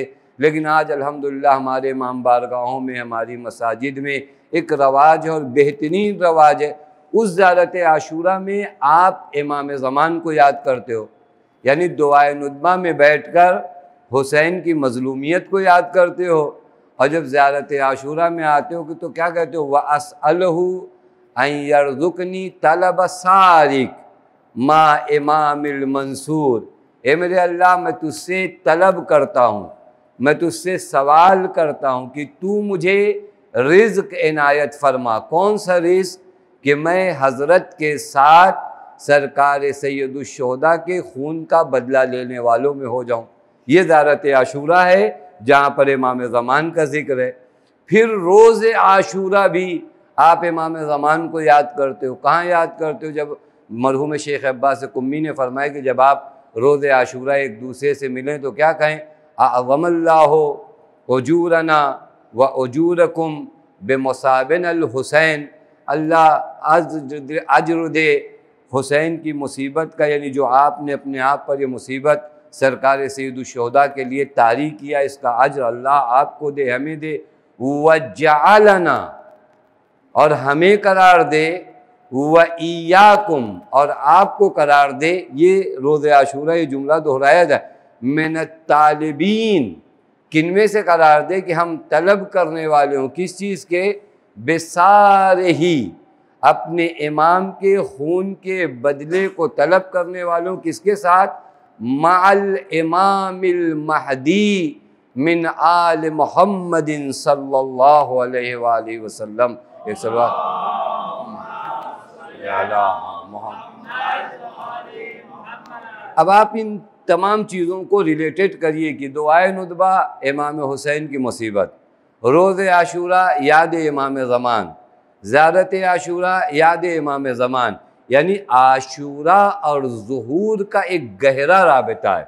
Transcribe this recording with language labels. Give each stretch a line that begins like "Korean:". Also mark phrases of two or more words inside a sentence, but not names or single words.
Hindi: लेकिन आज अल्हम्दुलिल्लाह हमारे इमाम बारगाहों में, हमारी मसाजिद में एक रवाज है और बेहतरीन रवाज है। उस ज़ियारत आशूरा में आप इमाम ज़मान को याद करते हो, यानी दुआए नुदबा में बैठकर हुसैन की मज़लूमियत को याद करते हो। और जब ज़ियारत आशूरा में आते हो कि तो क्या कहते हो?
Arabic: وأسأله أن يرزقني طلب ثارك مع إمام منصور.
Hindi: ए मेरे अल्लाह, मैं तुझसे तलब करता हूँ, मैं तुझसे सवाल करता हूँ कि तू मुझे रिज़्क़ इनायत फरमा। कौन सा रिज़्क़? कि मैं हज़रत के साथ सरकार सैयदुश्शुहदा के खून का बदला लेने वालों में हो जाऊँ। ये ज़ियारत आशूरा है जहाँ पर इमाम ज़मान का जिक्र है। फिर रोज़ आशूरा भी आप इमाम ज़मान को याद करते हो। कहाँ याद करते हो? जब मरहूम शेख अब्बास कुम्मी ने फरमाया कि जब आप रोज़ आशूरा एक दूसरे से मिलें तो क्या कहें?
Arabic: أعظم الله أجورنا وأجوركم بمصابنا الحسين.
Hindi: अल्लाह अज्र दे हुसैन की मुसीबत का, यानी जो आपने अपने आप पर ये मुसीबत सरकार सैयदुश्शुहदा के लिए तारी किया, इसका अज्र अल्लाह आपको दे, हमें दे। वजअलना, और हमें करार दे,
Arabic: وإياكم,
Hindi: और आपको करार दे। ये रोज़े आशूरा ये जुमला दोहराया जाए।
Arabic: من الطالبين,
Hindi: किन में से करार दे? कि हम तलब करने वाले हों। किस चीज़ के? बेसारे ही अपने इमाम के खून के बदले को तलब करने वालों किसके साथ?
Arabic: مع الإمام المهدي من آل محمد صلى الله عليه وآله وسلم.
Hindi: एक सलवात। अब आप इन तमाम चीज़ों को रिलेटेड करिए कि दुआए नुदबा इमाम हुसैन की मुसीबत, रोज़े आशूरा याद इमाम ज़मान, ज़ियारत आशूरा याद इमाम ज़मान, यानी आशूरा और ज़ुहूर का एक गहरा राबिता है।